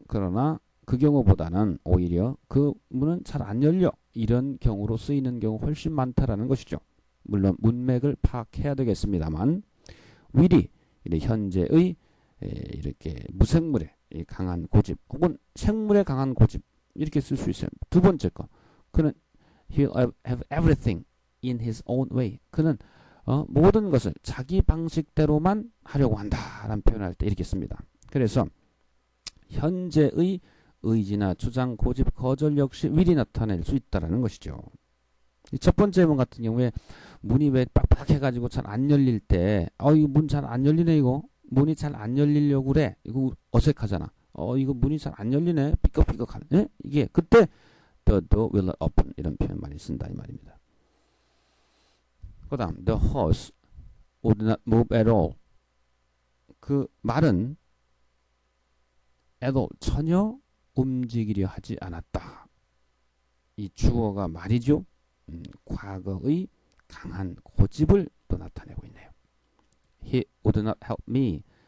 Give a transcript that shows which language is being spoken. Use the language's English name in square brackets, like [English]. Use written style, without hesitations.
[Korean] 그러나 그 경우보다는 오히려 그 문은 잘 안 열려. 이런 경우로 쓰이는 경우 훨씬 많다라는 것이죠. 물론 문맥을 파악해야 되겠습니다만 will이 현재의 이렇게 무생물의 강한 고집 혹은 생물의 강한 고집 이렇게 쓸 수 있어요. [English] 두 번째 거 그는 he'll have everything in his own way. [Korean] 그는 모든 것을 자기 방식대로만 하려고 한다라는 표현을 할 때 이렇게 씁니다. 그래서 현재의 의지나 주장, 고집, 거절 역시 will이 나타낼 수 있다는 것이죠. 첫 번째 문 같은 경우에 문이 왜 빡빡해가지고 잘 안 열릴 때 이거 문 잘 안 열리네 이거 문이 잘 안 열리려고 그래 이거 어색하잖아. 이거 문이 잘 안 열리네 삐걱삐걱하네. 이게 그때 the door will not open 이런 표현 많이 쓴다 이 말입니다. [English] 그 다음 the horse would not move at all. [Korean] 그 말은 at all 전혀 움직이려 하지 않았다. 이 주어가 말이죠. 과거의 강한 고집을 또 나타내고 있네요. [English] He would not help me.